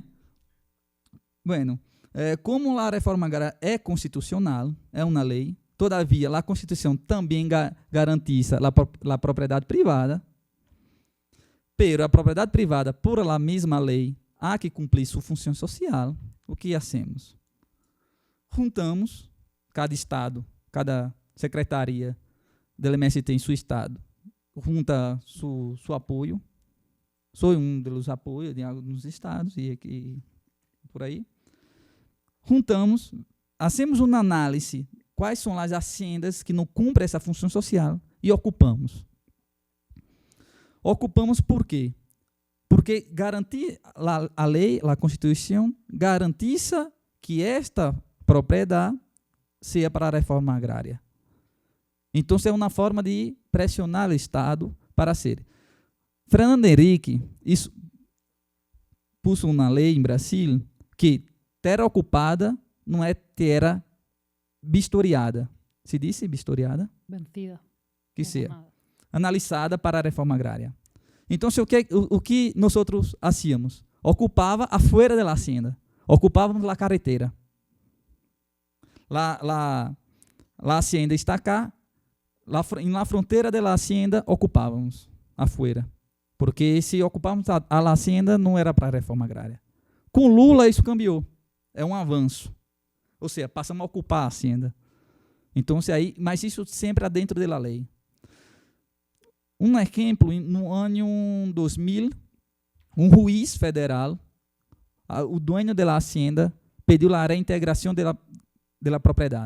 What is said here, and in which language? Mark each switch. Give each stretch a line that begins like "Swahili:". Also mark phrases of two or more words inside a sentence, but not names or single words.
Portuguese: Bueno, como a reforma agrária é constitucional, é uma lei, todavia, a Constituição também garantiza a propriedade privada, pero a propriedade privada, por a mesma lei, há que cumprir sua função social. O que hacemos? Juntamos, cada estado, cada secretaria do MST em seu estado, junta seu apoio,
Spanish: Soy uno de los apoyos de algunos estados y aquí, por ahí.
Portuguese: Juntamos, hacemos um análise quais são as haciendas que não cumprem essa função social e ocupamos. Ocupamos por quê? Porque garantir a lei, a Constituição, garantiza que esta propriedade seja para a reforma agrária. Então, é uma forma de pressionar o Estado para ser. Fernando Henrique pôs uma lei em Brasil que terra ocupada não é terra vistoriada. Se disse vistoriada? Vencida. Que seja. Analisada para a reforma agrária. Então, o que nós hacíamos? Ocupava afuera da hacienda. Ocupávamos a carretera. A hacienda está cá. Na fronteira da hacienda, ocupávamos afuera. Porque se ocupávamos a hacienda, não era para a reforma agrária. Com Lula, isso cambiou. É um avanço. Ou seja, passamos a ocupar a hacienda. Então, mas isso sempre é dentro da lei. Um exemplo, no ano 2000, um juiz federal, o dueño da hacienda, pediu a reintegração da propriedade.